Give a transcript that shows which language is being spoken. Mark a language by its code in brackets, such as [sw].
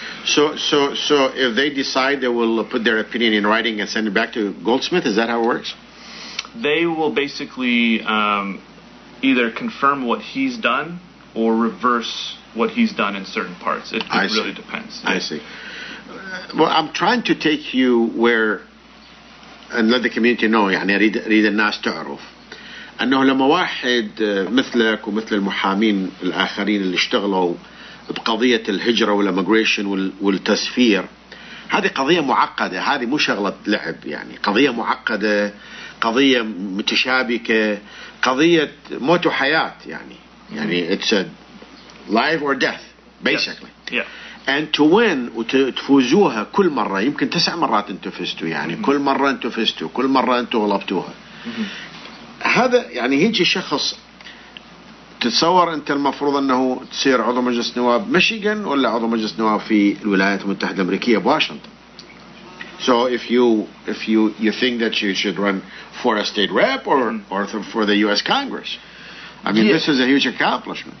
[en] So if they decide, they will put their opinion in writing and send it back to Goldsmith? Is that how it works? They will basically either confirm what he's done or reverse what he's done in certain parts. It really depends. I see. Well, I'm trying to take you where, and let the community know, [ar] يعني أريد الناس تعرف أنه لما واحد مثلك ومثل المحامين الآخرين اللي اشتغلوا بقضية الهجرة والإميغريشن والتسفير، هذه قضية معقدة، هذه مو شغلة لعب، يعني قضية معقدة، قضية متشابكة، قضية موت وحياة، يعني [en] it's a life or death basically. Yes. Yeah. and to win [ar] وتفوزوها كل مرة، يمكن 9 مرات انتوا فزتوا، يعني كل مرة انتوا فزتوا، كل مرة انتوا غلبتوها. هذا يعني يجي شخص، تتصور انت المفروض انه تصير عضو مجلس نواب ميشيغان ولا عضو مجلس نواب في الولايات المتحدة الأمريكية بواشنطن. [en] So if you think that you should run for a state rep or for the U.S. Congress, I mean, this is a huge accomplishment.